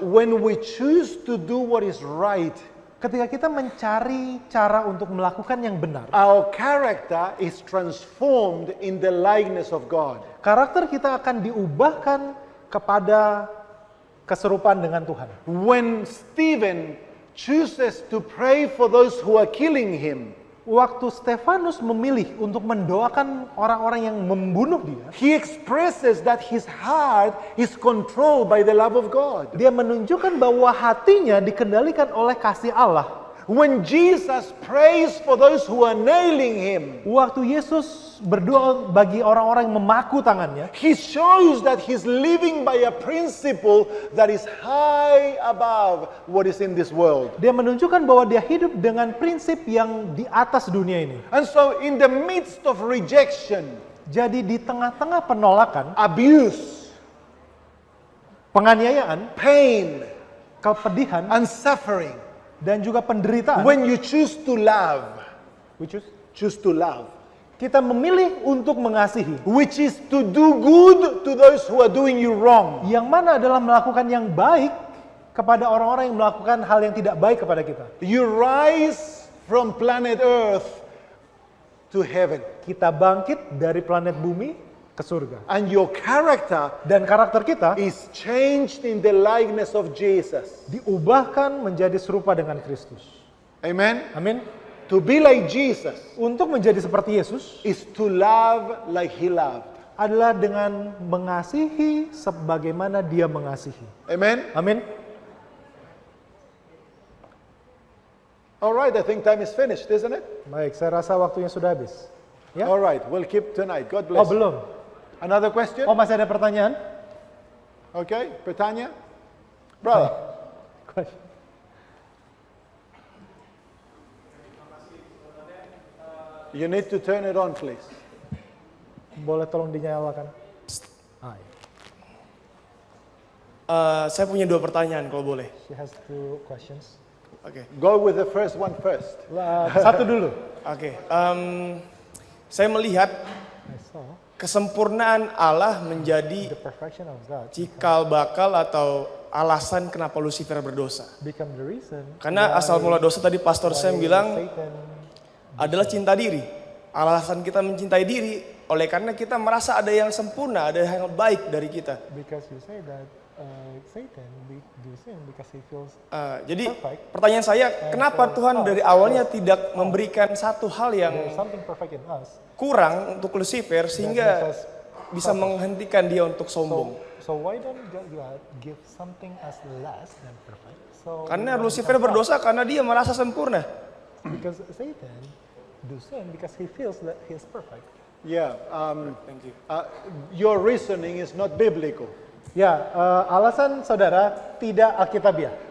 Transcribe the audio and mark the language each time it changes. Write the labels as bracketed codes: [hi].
[en] When we choose to do what is right, [id] Ketika kita mencari cara untuk melakukan yang benar, [en] our character is transformed in the likeness of God. [id] karakter kita akan diubahkan kepada keserupaan dengan Tuhan. [en] When Stephen chooses to pray for those who are killing him, [id] Waktu Stefanus memilih untuk mendoakan orang-orang yang membunuh dia, [en] he expresses that his heart is controlled by the love of God. [id] dia menunjukkan bahwa hatinya dikendalikan oleh kasih Allah. [en] When Jesus prays for those who are nailing him, [id] Waktu Yesus berdoa bagi orang-orang yang memaku tangannya, [en] he shows that he's living by a principle that is high above what is in this world. [id] dia menunjukkan bahwa dia hidup dengan prinsip yang di atas dunia ini. [en] And so in the midst of rejection, [id] Jadi di tengah-tengah penolakan, [en] abuse, [id] penganiayaan, [en] pain, [id] kepedihan, [en] and suffering, [id] dan juga penderitaan, [en] when you choose to love, choose to love, [id] kita memilih untuk mengasihi. [en] which is to do good to those who are doing you wrong. [id] Yang mana adalah melakukan yang baik kepada orang-orang yang melakukan hal yang tidak baik kepada kita. [en] You rise from planet Earth to heaven. [id] Kita bangkit dari planet bumi ke surga. [en] And your character [id] Dan karakter kita [en] is changed in the likeness of Jesus. [id] diubahkan menjadi serupa dengan Kristus. [en] Amen? [id] Amin. [en] To be like Jesus [id] Untuk menjadi seperti Yesus [en] is to love like he loved. [id] adalah dengan mengasihi sebagaimana dia mengasihi. [en] Amen? [id] Amin. [en] All right, I think time is finished, isn't it? [id] Baik, saya rasa waktunya sudah habis. Ya? [en] All right, we'll keep tonight. God [id] Oh, [en] bless. [id] belum. [en] Another question? [id] Oh, masih ada pertanyaan? Okay, bertanya? Brother. [en] You need to turn it on, please. [id] Boleh tolong dinyalakan? Ah, ya. Saya punya 2 pertanyaan kalau boleh. [en] She has 2 questions. Oke. Go with the first one first. [id] Satu dulu. Oke. Saya melihat [en] I saw [id] kesempurnaan Allah menjadi [en] the perfection of God [id] cikal bakal atau alasan kenapa Lucifer berdosa. [en] become the reason [id] Karena asal mula dosa tadi Pastor Sam bilang [en] Satan, [id] adalah cinta diri. Alasan kita mencintai diri oleh karena kita merasa ada yang sempurna, ada yang baik dari kita. [en] because you say that Satan do sin because he feels [id] Jadi [en] Perfect. [id] pertanyaan saya, kenapa Tuhan dari awalnya tidak memberikan satu hal yang [en] there's something perfect in us. [id] kurang untuk Lucifer sehingga bisa menghentikan dia untuk sombong? [en] So why don't God give something as less than perfect? So [id] Karena Lucifer berdosa karena dia merasa sempurna. [en] because Satan do sin because he feels that he is perfect. Yeah. Thank you. Your reasoning is not biblical [id] Ya, alasan saudara tidak alkitabiah.